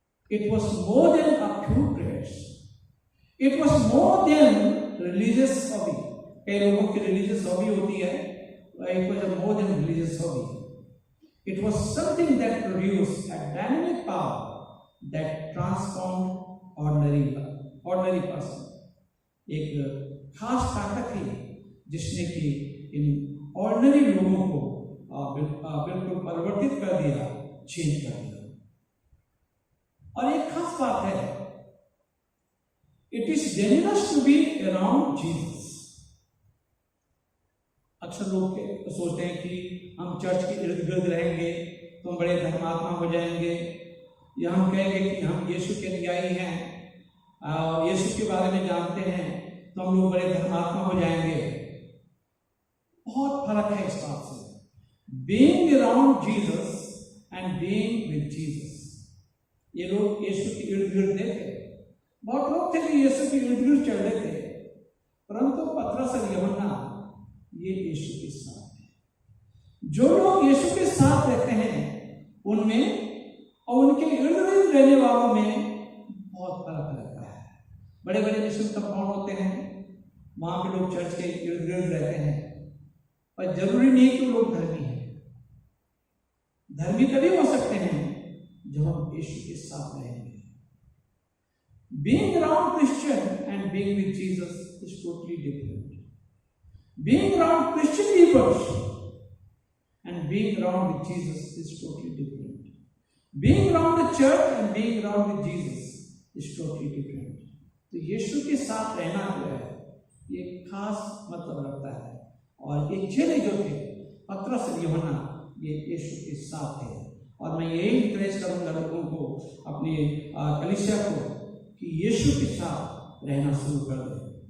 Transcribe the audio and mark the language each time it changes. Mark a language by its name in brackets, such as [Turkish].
[English] It was more than a few prayers, it was more than religious hobby. [Hindi] कई लोगों की religious hobby होती है, [English] It was more than religious hobby. It was something that produced a dynamic power that transformed ordinary person. [Hindi] एक खास ताकत थी जिसने कि इन ऑर्डिनरी लोगों को बिल्कुल परिवर्तित कर दिया, चेंज कर दिया। और एक खास बात है, [English] it is dangerous to be around Jesus. [Hindi] अक्सर लोग सोचते हैं कि हम चर्च के इर्द गिर्द रहेंगे तो हम बड़े धर्मात्मा हो जाएंगे, या हम कहेंगे कि हम यीशु के अनुयायी हैं और यीशु के बारे में जानते हैं तो हम लोग बड़े धर्मात्मा हो जाएंगे। बहुत फर्क है इस बात से। [English] Being around Jesus and being with Jesus. [Hindi] ये लोग यीशु के इर्द गिर्द थे, बहुत लोग थे जो यीशु के इर्द गिर्द चल रहे थे, परंतु पतरस और यूहन्ना ये यीशु के साथ है। जो लोग यीशु के साथ रहते हैं उनमें और उनके इर्द गिर्द रहने वालों में बहुत फर्क रहता है। बड़े बड़े मिशन कंपाउंड होते हैं, वहां पे लोग चर्च के इर्द गिर्द रहते हैं, पर जरूरी नहीं कि लोग धर्मी हैं। धर्मी तभी हो सकते हैं जब हम यीशु के साथ रहेंगे। [English] Being around Christian and being with Jesus is totally different. Being around Christian believers and being around with Jesus is totally different. Being around the church and being around with Jesus is totally different. [Hindi] तो यीशु के साथ रहना जो है ये खास मतलब रखता है। और ये चेले जो थे पतरस और यूहन्ना ये यीशु के साथ थे। और मैं यही इंकरेज करूंगा लोगों को, अपनी कलीसिया को, कि यीशु के साथ रहना शुरू कर दें।